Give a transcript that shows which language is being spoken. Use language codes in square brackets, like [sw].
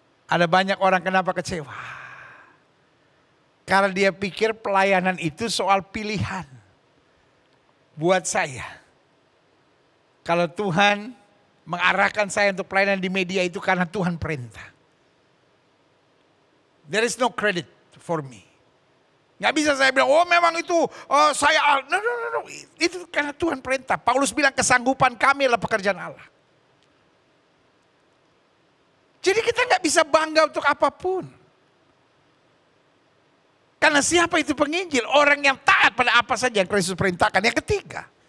[id] Ada banyak orang kenapa kecewa? Karena dia pikir pelayanan itu soal pilihan. Buat saya, kalau Tuhan mengarahkan saya untuk pelayanan di media itu karena Tuhan perintah. [en] There is no credit for me. [id] Gak bisa saya bilang, oh memang itu saya, no. Itu karena Tuhan perintah. Paulus bilang kesanggupan kami adalah pekerjaan Allah. Jadi kita gak bisa bangga untuk apapun. Karena siapa itu penginjil? Orang yang taat pada apa saja yang Kristus perintahkan. Yang ketiga.